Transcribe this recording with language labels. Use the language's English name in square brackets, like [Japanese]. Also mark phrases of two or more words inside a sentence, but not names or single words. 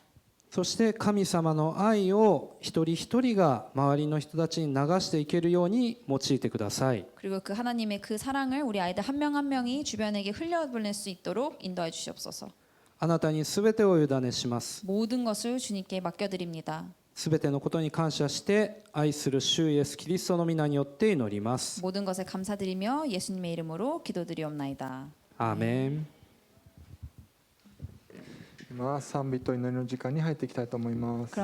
[Japanese] そして神様の愛を一人一人が周りの人たちに流していけるように用いてください。 [Korean] 그리고 그 하나님의 그 사랑을 우리 아이들 한 명 한 명이 주변에게 흘려보낼 수 있도록 인도해 주시옵소서. [Japanese] あなたにすべてを委ねします。 [Korean] 모든 것을 주님께 맡겨드립니다. [Japanese] すべてのことに感謝して愛する主イエスキリストの皆によって祈ります。 [Korean] 모든 것에 감사드리며 예수님의 이름으로 기도드리옵나이다. [Japanese] アーメン。今賛美と祈りの時間に入っていきたいと思います。